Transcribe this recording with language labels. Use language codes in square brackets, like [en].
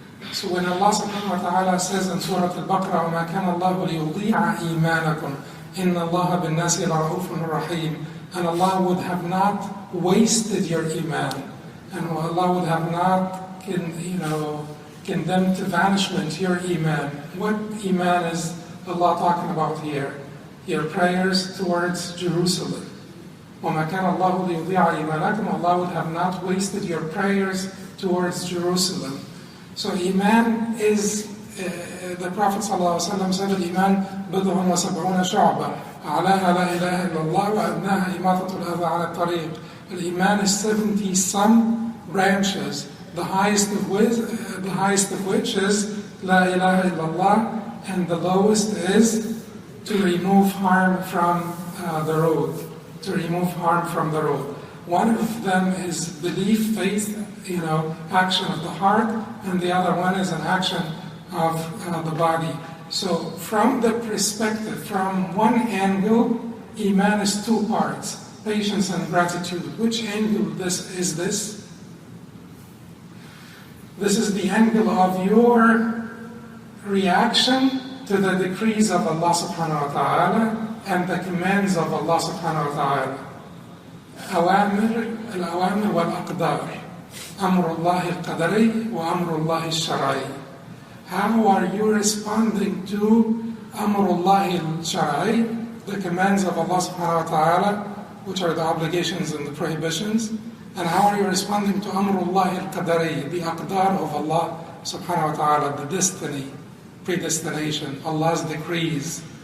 [en] So when Allah subhanahu wa ta'ala says in Surah Al-Baqarah, [ar] وَمَا كَانَ اللَّهُ لِيُضِيعَ إِيمَانَكُمْ إِنَّ اللَّهَ بِالنَّاسِ لَرَءُوفٌ رَحِيمٌ, [en] and Allah would have not wasted your Iman, and Allah would have not condemned to banishment your Iman. What Iman is Allah talking about here? Your prayers towards Jerusalem. [ar] وَمَا كَانَ اللَّهُ لِيُضِيعَ إِيمَانَكُمْ, [en] Allah would have not wasted your prayers towards Jerusalem. So Iman is, the Prophet ﷺ said, Iman [ar] بِضْعٌ وَسَبْعُونَ شُعْبًا أَعْلَاهَا لَا إِلَهَ إِلَّا اللَّهُ وَأَدْنَاهَا إِمَاطَةُ الْأَذَى عَلَى الطَّرِيقِ. [en] Iman is 70 some branches, the highest of which is La ilaha illallah, and the lowest is to remove harm from the road. One of them is belief, faith, action of the heart, and the other one is an action of the body. So from the perspective, from one angle, Iman is 2 parts, patience and gratitude. Which angle is this? This is the angle of your reaction to the decrees of Allah subhanahu wa ta'ala and the commands of Allah subhanahu wa ta'ala. Al-awamir wal-aqdar. [ar] أمر الله القدري وأمر الله الشرعي. [en] How are you responding to [ar] أمر الله الشرعي, [en] the commands of Allah subhanahu wa ta'ala, which are the obligations and the prohibitions, and how are you responding to [ar] أمر الله القدري, [en] the aqdar of Allah subhanahu wa ta'ala, the destiny, predestination, Allah's decrees?